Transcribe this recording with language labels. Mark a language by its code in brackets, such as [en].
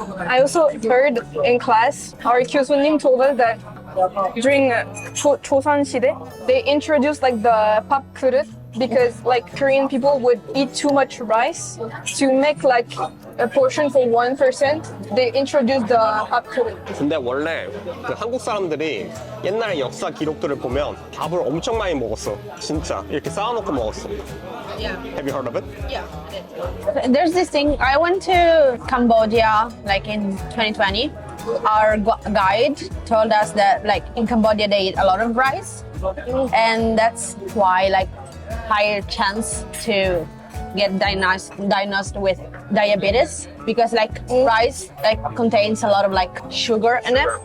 [en] I also heard in class, our 교수님 told us that during 조선시대, they introduced like the 밥그릇 because like Korean people would eat too much rice. To make like a portion for one person, they introduced the 밥그릇. [ko] 근데 원래 그 한국 사람들이 옛날 역사 기록들을 보면 밥을 엄청 많이 먹었어. 진짜 이렇게 쌓아놓고 먹었어. [en] Yeah. Have you heard of it? Yeah. There's this thing. I went to Cambodia like in 2020. Our guide told us that like in Cambodia they eat a lot of rice, and that's why like higher chance to get diagnosed with diabetes, because like rice like contains a lot of like sugar in it.